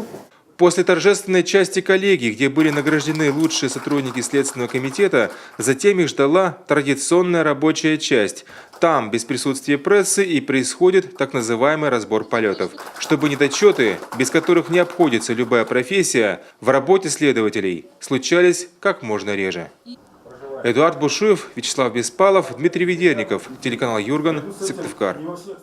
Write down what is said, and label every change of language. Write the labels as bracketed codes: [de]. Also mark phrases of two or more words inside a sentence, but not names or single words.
[ru] После торжественной части коллегии, где были награждены лучшие сотрудники Следственного комитета, затем их ждала традиционная рабочая часть. Там, без присутствия прессы, и происходит так называемый разбор полетов, чтобы недочеты, без которых не обходится любая профессия, в работе следователей случались как можно реже. Эдуард Бушуев, Вячеслав Беспалов, Дмитрий Ведерников, телеканал Юрган, Сыктывкар.